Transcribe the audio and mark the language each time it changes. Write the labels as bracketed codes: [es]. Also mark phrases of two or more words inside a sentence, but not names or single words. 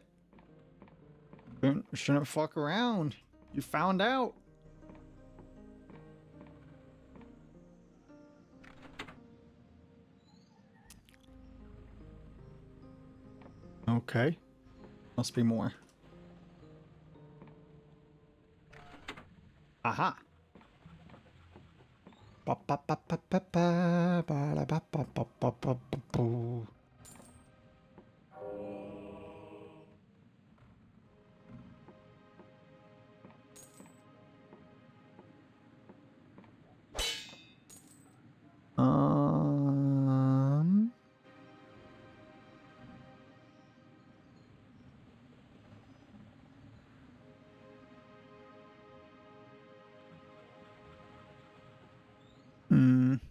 [en] Shouldn't fuck around. You found out. Okay. Must be more. Aha. Ba ba ba ba ba ba ba ba ba ba ba ba ba. Um. Hmm.